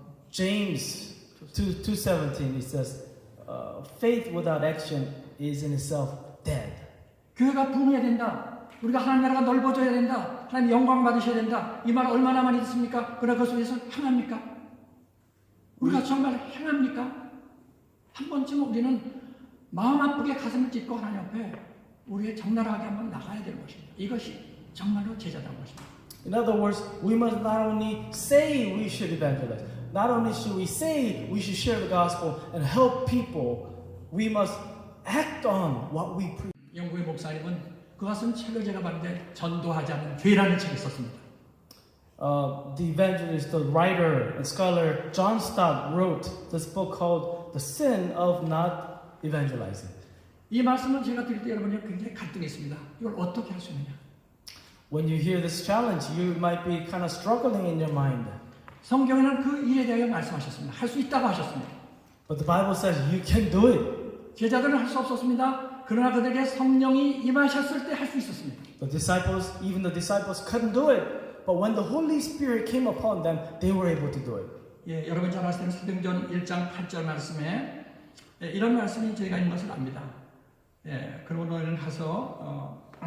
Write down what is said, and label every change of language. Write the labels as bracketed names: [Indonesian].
[English] James 2:17 it says, faith without action is in itself dead. [Korean] 교회가 부흥해야 된다. 우리가 하나님 나라가 넓어져야 된다. 하나님 영광 받으셔야 된다. 이 말 얼마나 많이 듣습니까? 그러나 그 속에서 행합니까? 우리가 정말 행합니까? 한 번쯤 우리는 마음 아프게 가슴을 찢고 하나님 앞에 우리의 적나라하게 한번 나가야 되는 것입니다. 이것이 정말로 제자다운 것입니다. [English] In other words, we must not only say we should evangelize, not only should we say we should share the gospel and help people, we must act on what we preach. [Korean] 영국의 목사님은 그것은 책을 제가 봤는데 전도하지 않은 죄라는 책을 썼습니다. [English] The evangelist, the writer and scholar John Stott wrote this book called The Sin of Not Evangelizing. [Korean] 이 말씀을 제가 드릴 때 여러분이 굉장히 갈등이 있습니다. 이걸 어떻게 할 수 있느냐? [English] When you hear this challenge, you might be kind of struggling in your mind. [Korean] 성경에는 그 일에 대하여 말씀하셨습니다. 할 수 있다고 하셨습니다. [English] But the Bible says you can do it. [Korean] 제자들은 할 수 없었습니다. 그러나 그들에게 성령이 임하셨을 때 할 수 있었습니다. [English] Even the disciples couldn't do it. But when the Holy Spirit came upon them, they were able to do it. [Korean] 예, 여러분 잘 아시는 사도행전 1장 8절 말씀에 이런 말씀이 저희가 있는 것을 압니다. 예, 그리고 너희는 가서